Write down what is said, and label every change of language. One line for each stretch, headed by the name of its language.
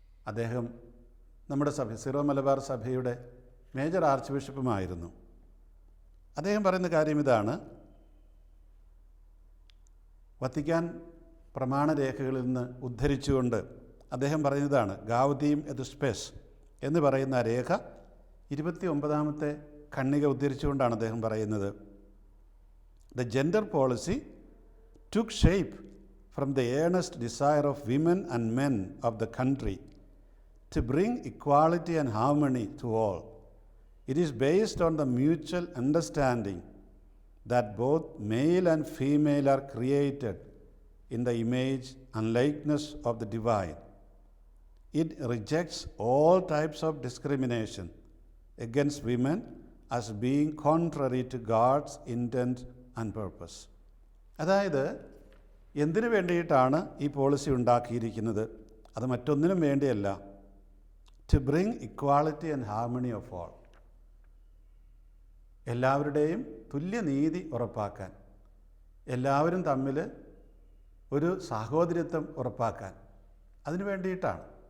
Malayalam: അദ്ദേഹം നമ്മുടെ സഭ സിറോ മലബാർ സഭയുടെ മേജർ ആർച്ച് ബിഷപ്പുമായിരുന്നു. അദ്ദേഹം പറയുന്ന കാര്യം ഇതാണ്: വത്തിക്കാൻ പ്രമാണരേഖകളിൽ നിന്ന് ഉദ്ധരിച്ചുകൊണ്ട് അദ്ദേഹം പറയുന്നതാണ്. ഗാവ്ദീം എത് സ്പെസ് എന്ന് പറയുന്ന രേഖ 29ാമത്തെ ഖണ്ഡിക ഉദ്ധരിച്ചുകൊണ്ടാണ് അദ്ദേഹം പറയുന്നത്:
English: The gender policy took shape from the earnest desire of women and men of the country to bring equality and harmony to all. It is based on the mutual understanding that both male and female are created in the image and likeness of the divine. It rejects all types of discrimination against women as being contrary to God's intent and purpose.
Malayalam: അതായത് എന്തിനു വേണ്ടിയിട്ടാണ് ഈ policy ഉണ്ടാക്കിയിരിക്കുന്നത്? അത് മറ്റൊന്നിനും വേണ്ടിയല്ല.
English: to bring equality and harmony of all,
Malayalam: എല്ലാവരുടെയും തുല്യനീതി ഉറപ്പാക്കാൻ, എല്ലാവരും തമ്മിൽ ഒരു സാഹോദര്യത്വം ഉറപ്പാക്കാൻ, അതിനു വേണ്ടിയിട്ടാണ്.